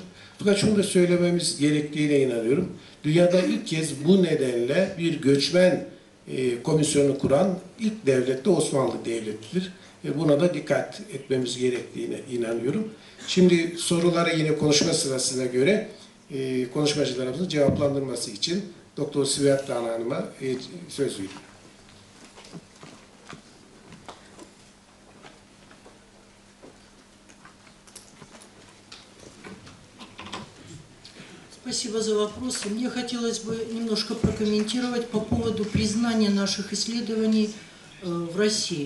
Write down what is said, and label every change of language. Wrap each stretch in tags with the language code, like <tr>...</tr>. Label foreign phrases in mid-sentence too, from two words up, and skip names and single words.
<tr>Fakat şunu da söylememiz gerektiğine inanıyorum. Dünyada ilk kez bu nedenle bir göçmen komisyonu kuran ilk devlet de Osmanlı Devleti'dir. Buna da dikkat etmemiz gerektiğine inanıyorum. Şimdi soruları yine konuşma sırasına göre konuşmacılarımızın cevaplandırması için Doktor Svetlana Hanım'a söz veriyorum.</tr> <ru>Спасибо за вопросы. Мне хотелось бы немножко прокомментировать по поводу признания наших исследований в России.</ru>